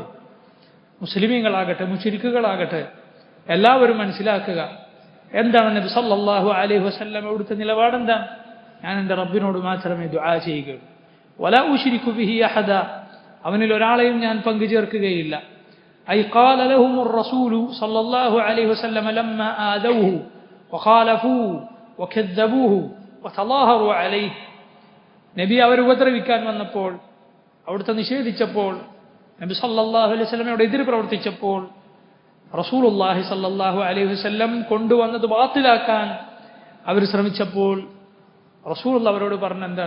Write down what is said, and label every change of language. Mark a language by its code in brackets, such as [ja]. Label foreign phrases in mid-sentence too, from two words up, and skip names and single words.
[ml] മുസ്ലിമീങ്ങളാകട്ടെ മുശ്രിക്കുകളാകട്ടെ എല്ലാവരും മനസ്സിലാക്കുക എന്താണ് നബി [ar] صلى الله عليه وسلم [ml] അവിടുത്തെ നിലപാടെന്താണ്. ഞാൻ എൻ്റെ റബ്ബിനോട് മാത്രമേ ദുആ ചെയ്യുകയുള്ളൂ. [ar] ولا أشرك به أحدا, [ml] അവനിൽ ഒരാളെയും ഞാൻ പങ്കുചേർക്കുകയില്ല. [ar] أي قال لهم الرسول صلى الله عليه وسلم لما آذوه وخالفوه وكذبوه وتظاهروا عليه. [ml] നബി അവർ ഉപദ്രവിക്കാൻ വന്നപ്പോൾ, അവിടുത്തെ നിഷേധിച്ചപ്പോൾ, നബി [ar] صلى الله عليه [ml] വസല്ലമയോട് എതിര് പ്രവർത്തിച്ചപ്പോൾ, [ar] رسول الله صلى الله عليه وسلم [ml] കൊണ്ടുവന്നത് ബാത്തിലാക്കാൻ അവർ ശ്രമിച്ചപ്പോൾ റസൂലുള്ളാഹി അവരോട് പറഞ്ഞെന്താണ്?